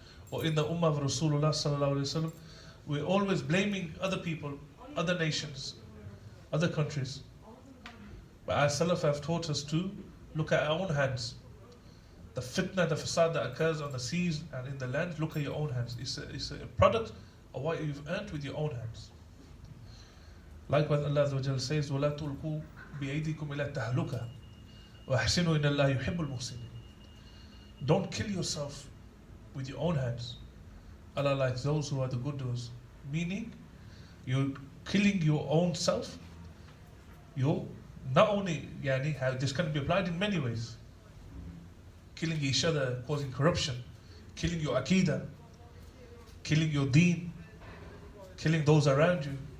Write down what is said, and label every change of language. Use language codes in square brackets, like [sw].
[en] or in the Ummah of Rasulullah sallallahu alaihi wasallam, we're always blaming other people, other nations, other countries. But our Salaf have taught us to look at our own hands. The fitna, the fasad that occurs on the seas and in the land, look at your own hands. It's a product of what you've earned with your own hands. Likewise, Allah Azza wa Jalla says, [ar] وَلَا تُلْقُوا بِأَيْدِيكُمْ إِلَى التَّهْلُكَةِ وَأَحْسِنُوا إِنَّ اللَّهَ يُحِبُّ الْمُحْسِنِينَ. [en] Don't kill yourself with your own hands. Allah likes those who are the good doers. Meaning, you're killing your own self. You're not only, this can be applied in many ways. Killing each other, causing corruption, killing your aqidah, killing your deen, killing those around you.